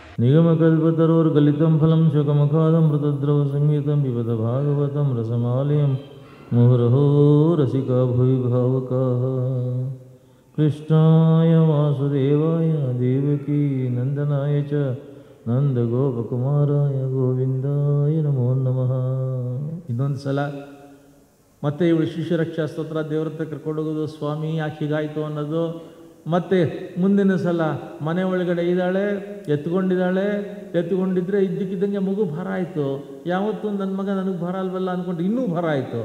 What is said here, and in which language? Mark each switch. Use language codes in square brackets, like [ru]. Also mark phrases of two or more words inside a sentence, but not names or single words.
[sa] निगमकल्पतरोर्गलितं फलं शुकमुखादमृतद्रवसंयुतं पिबत भागवतं रसमालयं मुहुर्हो रसिका भुवि भावुकाः। कृष्णाय वासुदेवाय देवकी नन्दनाय च नन्दगोपकुमाराय ಗೋವಿಂದಾಯ ನಮೋ ನಮಃ. [kn] ಇನ್ನೊಂದು ಸಲ ಮತ್ತೆ ಇವಳು ಶಿಶುರಕ್ಷಾ ಸ್ತೋತ್ರ ದೇವ್ರ ಹತ್ರ ಕರ್ಕೊಂಡೋಗೋದು, ಸ್ವಾಮಿ ಯಾಕೆ ಹೀಗಾಯಿತು ಅನ್ನೋದು. ಮತ್ತು ಮುಂದಿನ ಸಲ ಮನೆ ಒಳಗಡೆ ಇದ್ದಾಳೆ, ಎತ್ಕೊಂಡಿದ್ರೆ ಇದ್ದಕ್ಕಿದ್ದಂಗೆ ಮಗು ಭಾರ ಆಯಿತು. ಯಾವತ್ತೂ ನನ್ನ ಮಗ ನನಗೆ ಭಾರ ಅಲ್ವಲ್ಲ ಅಂದ್ಕೊಂಡು ಇನ್ನೂ ಭಾರ ಆಯಿತು.